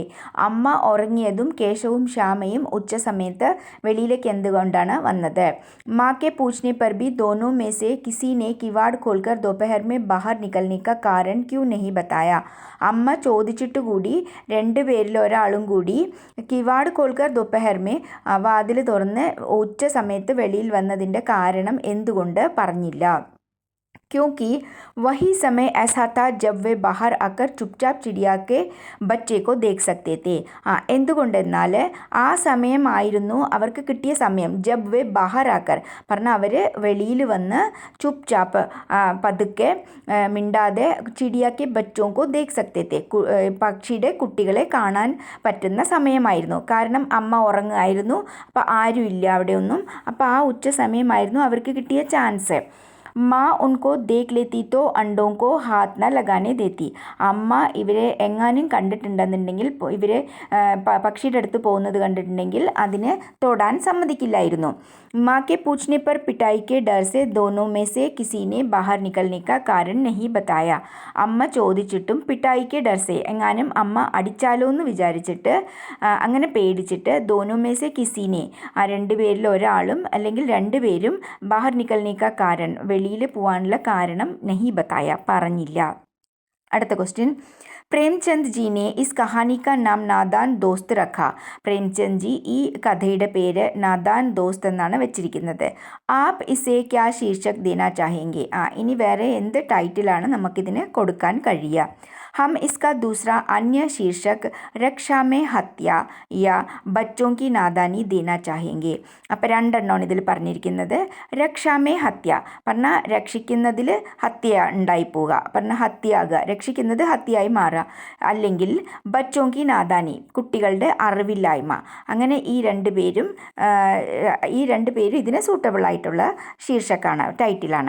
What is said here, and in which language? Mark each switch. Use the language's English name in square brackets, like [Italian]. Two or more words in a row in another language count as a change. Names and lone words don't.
[Malayalam] അമ്മ ഉറങ്ങിയതും കേശവും ശ്യാമയും ഉച്ച സമയത്ത് വെളിയിലേക്ക് എന്തുകൊണ്ടാണ് വന്നത്. [Hindi] माँ के पूछने पर भी दोनों में से किसी ने किवाड़ खोलकर दोपहर में बाहर निकलने का कारण क्यों नहीं बताया. [Malayalam] അമ്മ ചോദിച്ചിട്ട് കൂടി രണ്ടുപേരിൽ ഒരാളും കൂടി [Hindi] किवाड़ खोलकर दोपहर में, [Malayalam] വാതിൽ തുറന്ന് ഉച്ച സമയത്ത് വെളിയിൽ വന്നതിൻ്റെ കാരണം എന്തുകൊണ്ട് പറഞ്ഞില്ല. [Hindi] क्योंकि वही समय ऐसा था जब वे बाहर आकर चुपचाप चिड़िया के बच्चे को देख सकते थे. [Malayalam] എന്തുകൊണ്ടെന്നാൽ ആ സമയമായിരുന്നു അവർക്ക് കിട്ടിയ സമയം. [Hindi] जब वे बाहर आकर [Malayalam] പറഞ്ഞാൽ അവർ വെളിയിൽ വന്ന് ചുപ്ചാപ്പ് പതുക്കെ മിണ്ടാതെ [Hindi] चिड़िया के बच्चों को देख सकते थे, [Malayalam] പക്ഷിയുടെ കുട്ടികളെ കാണാൻ പറ്റുന്ന സമയമായിരുന്നു. കാരണം അമ്മ ഉറങ്ങുമായിരുന്നു, അപ്പോൾ ആരുമില്ല അവിടെയൊന്നും. അപ്പോൾ ആ ഉച്ച സമയമായിരുന്നു അവർക്ക് കിട്ടിയ ചാൻസ്. [Hindi] माँ उनको देख लेती तो अंडों को हाथ न लगाने देती. [Malayalam] അമ്മ ഇവരെ എങ്ങാനും കണ്ടിട്ടുണ്ടെന്നുണ്ടെങ്കിൽ, ഇവർ പക്ഷിയുടെ അടുത്ത് പോകുന്നത് കണ്ടിട്ടുണ്ടെങ്കിൽ അതിന് തൊടാൻ സമ്മതിക്കില്ലായിരുന്നു. [Hindi] माँ के पूछने पर पिटाई के डर से दोनों में से किसी ने बाहर निकलने का कारण नहीं बताया. [Malayalam] അമ്മ ചോദിച്ചിട്ടും [Hindi] पिटाई के डर से [Malayalam] എങ്ങാനും അമ്മ അടിച്ചാലോ എന്ന് വിചാരിച്ചിട്ട് അങ്ങനെ പേടിച്ചിട്ട് [Hindi] दोनों में से किसी ने [Malayalam] ആ രണ്ടുപേരിൽ ഒരാളും അല്ലെങ്കിൽ രണ്ടുപേരും [Hindi] बाहर निकलने का कारण [Malayalam] വെളിയിൽ പോകാനുള്ള കാരണം [Hindi] नहीं बताया [Malayalam] പറഞ്ഞില്ല. അടുത്ത ക്വസ്റ്റ്യൻ. [Hindi] प्रेमचंद जी ने इस कहानी का नाम नादान दोस्त रखा. [Malayalam] പ്രേംചന്ദ് ജി ഈ കഥയുടെ പേര് നാദാൻ ദോസ്ത് എന്നാണ് വെച്ചിരിക്കുന്നത്. [Hindi] आप इसे क्या शीर्षक देना चाहेंगे. [Malayalam] ഇനി വേറെ എന്ത് ടൈറ്റിലാണ് നമുക്കിതിന് കൊടുക്കാൻ കഴിയുക? [Hindi] हम इसका दूसरा अन्य शीर्षक रक्षा में हत्या या बच्चों की नादानी देना चाहेंगे. [Malayalam] അപ്പോൾ രണ്ടെണ്ണമാണ് ഇതിൽ പറഞ്ഞിരിക്കുന്നത്. [Hindi] रक्षा में हत्या [Malayalam] പറഞ്ഞാൽ രക്ഷിക്കുന്നതിൽ ഹത്യ ഉണ്ടായിപ്പോവുക, പറഞ്ഞാൽ ഹത്യയാകുക, രക്ഷിക്കുന്നത് ഹത്യയായി മാറുക. അല്ലെങ്കിൽ [Hindi] बच्चों की नादानी [Malayalam] കുട്ടികളുടെ അറിവില്ലായ്മ. അങ്ങനെ ഈ രണ്ട് പേരും ഇതിന് സൂട്ടബിൾ ആയിട്ടുള്ള ശീർഷക്കാണ്, ടൈറ്റിലാണ്.